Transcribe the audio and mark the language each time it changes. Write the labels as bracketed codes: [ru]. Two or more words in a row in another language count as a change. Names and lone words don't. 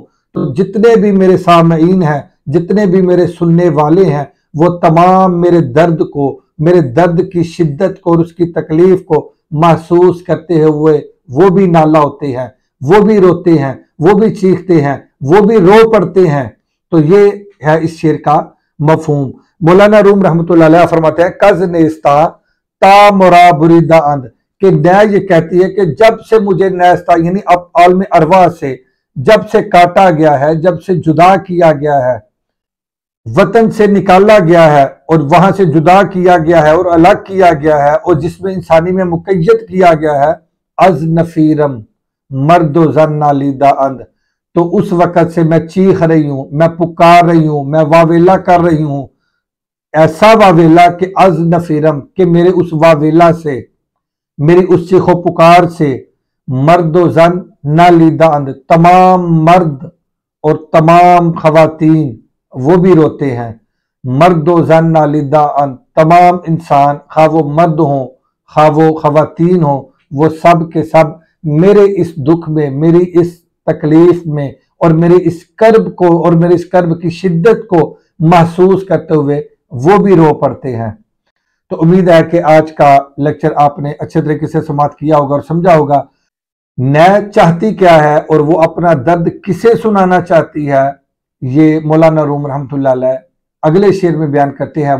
[ur] تو جتنے بھی میرے سامعین ہیں، جتنے بھی میرے سننے والے ہیں، وہ تمام میرے درد کو، میرے درد کی شدت کو اور اس کی تکلیف کو محسوس کرتے ہوئے وہ بھی نالہ ہوتے ہیں، وہ بھی روتے ہیں، وہ بھی چیختے ہیں، وہ بھی رو پڑتے ہیں۔ تو یہ ہے اس شعر کا مفہوم۔ مولانا روم رحمۃ اللہ علیہ فرماتے ہیں [fa] کز نیستا تا مرا بریدہ اند، [ur] کہ نے یہ کہتی ہے کہ جب سے مجھے نیستا یعنی اب عالم ارواح سے جب سے کاٹا گیا ہے، جب سے جدا کیا گیا ہے، وطن سے نکالا گیا ہے اور وہاں سے جدا کیا گیا ہے اور الگ کیا گیا ہے اور جس میں انسانی میں مقید کیا گیا ہے، [fa] از نفیرم مرد و زن نالیدہ اند، [ur] تو اس وقت سے میں چیخ رہی ہوں، میں پکار رہی ہوں، میں واویلا کر رہی ہوں، ایسا واویلا کہ [fa] از نفیرم، [ur] کہ میرے اس واویلا سے، میری اس چیخ و پکار سے، [fa] مرد و زن نالیدہ اند، [ur] تمام مرد اور تمام خواتین وہ بھی روتے ہیں، [fa] مرد و زن نالیدہ اند، [ur] تمام انسان خواہ وہ مرد ہوں خواہ وہ خواتین ہوں، وہ سب کے سب میرے اس دکھ میں، میری اس تکلیف میں اور میرے اس کرب کو اور میرے اس کرب کی شدت کو محسوس کرتے ہوئے وہ بھی رو پڑتے ہیں۔ تو امید ہے کہ آج کا لیکچر آپ نے اچھے طریقے سے سماعت کیا ہوگا اور سمجھا ہوگا نیت چاہتی کیا ہے اور وہ اپنا درد کسے سنانا چاہتی ہے، یہ مولانا روم رحمۃ اللہ علیہ اگلے شعر میں بیان کرتے ہیں۔